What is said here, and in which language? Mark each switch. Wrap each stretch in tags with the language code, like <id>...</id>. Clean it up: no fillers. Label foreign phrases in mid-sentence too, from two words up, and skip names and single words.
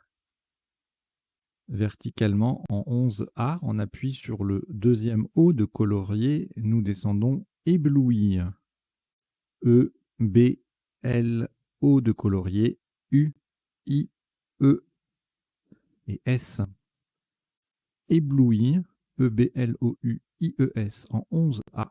<fr>Verticalement en 11A, on appuie sur le deuxième O de colorier. Nous descendons ébloui. E, B, L, O de colorier. U, I, E et S. Éblouir, E-B-L-O-U-I-E-S en 11A.</fr>